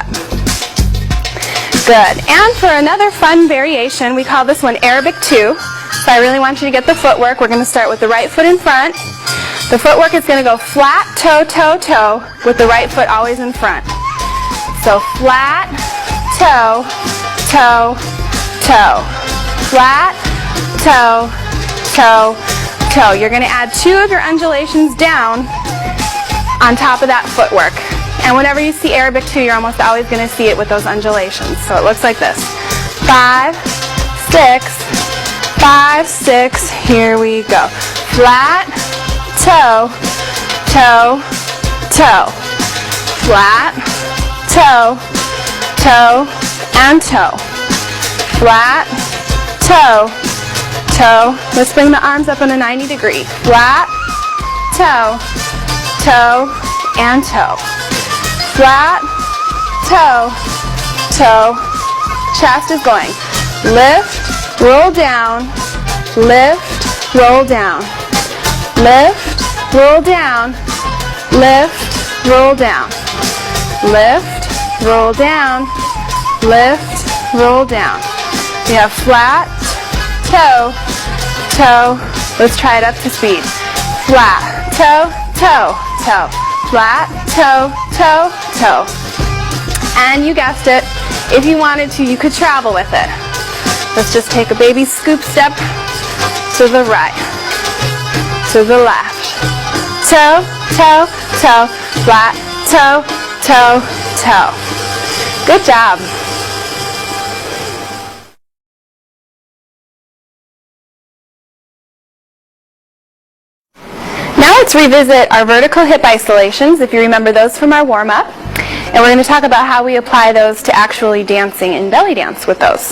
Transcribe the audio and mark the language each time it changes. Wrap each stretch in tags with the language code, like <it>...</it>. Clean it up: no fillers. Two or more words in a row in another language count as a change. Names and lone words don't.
<en>Good. And for another fun variation, we call this one Arabic 2. So I really want you to get the footwork. We're going to start with the right foot in front. The footwork is going to go flat, toe, toe, toe, with the right foot always in front. So flat, toe, toe, toe. Flat, toe, toe, toe. You're going to add 2 of your undulations down on top of that footwork. And whenever you see Arabic 2, you're almost always going to see it with those undulations. So it looks like this. 5, 6, 5, 6. Here we go. Flat, toe, toe, toe. Flat, toe, toe, and toe. Flat, toe, toe. Let's bring the arms up in a 90 degree. Flat, toe, toe, and toe. Flat, toe, toe. Chest is going. Lift, roll down, lift, roll down. Lift, roll down, lift, roll down. Lift, roll down, lift, roll down. We have flat, toe, toe. Let's try it up to speed. Flat, toe, toe, toe. Flat, toe, toe, toe. And you guessed it, if you wanted to, you could travel with it. Let's just take a baby scoop step to the right, to the left. Toe, toe, toe, flat, toe, toe, toe. Good job. Now let's revisit our vertical hip isolations, if you remember those from our warm-up. And we're going to talk about how we apply those to actually dancing in belly dance with those.</en>